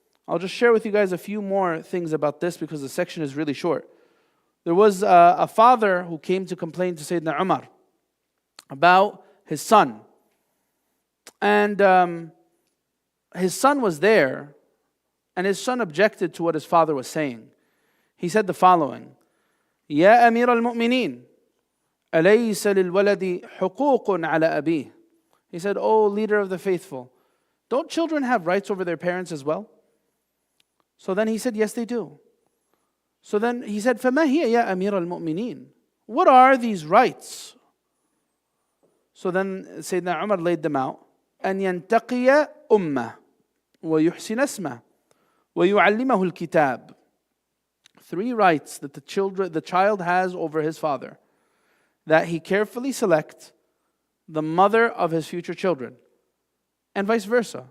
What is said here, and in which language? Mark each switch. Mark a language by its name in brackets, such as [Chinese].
[English] I'll just share with you guys a few more things about this because the section is really short. There was a father who came to complain to Sayyidina Umar about his son. And his son was there, and his son objected to what his father was saying. He said the following, [Arabic] يا أمير المؤمنين أليس للولد حقوق على أبيه. [English] He said, "Oh, leader of the faithful, don't children have rights over their parents as well?" So then he said, "Yes, they do." So then he said, [Arabic] فَمَا هِيَ يَا أَمِيرَ الْمُؤْمِنِينَ. [English] What are these rights? So then Sayyidina Umar laid them out. [Arabic] أَنْ يَنْتَقِيَ أُمَّهُ وَيُحْسِنَ اسْمَهُ وَيُعَلِّمَهُ الْكِتَابِ. [English] 3 rights that the child has over his father. That he carefully select the mother of his future children. And vice versa.